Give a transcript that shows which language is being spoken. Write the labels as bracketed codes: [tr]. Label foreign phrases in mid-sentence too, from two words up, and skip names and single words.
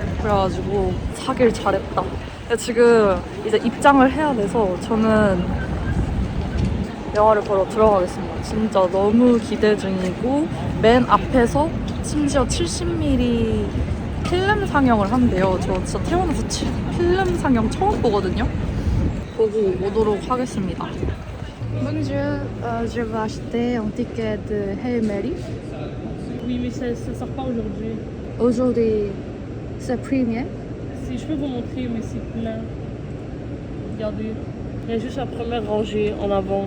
[ko] 그래가지고 사길 잘했다. 지금 이제 입장을 해야 돼서 저는 영화를 보러 들어가겠습니다. 진짜 너무 기대 중이고 맨 앞에서 심지어 70mm 필름 상영을 한대요. 저 진짜 태어나서 필름 상영 처음 보거든요. 보고 오도록 하겠습니다. [fr] Bonjour, je vais acheter un ticket de Hail Mary. Oui, mais ça sort pas aujourd'hui. Aujourd'hui, c'est premier. Si je peux vous montrer, mais c'est plein. Regardez. Il y a juste la première rangée en avant.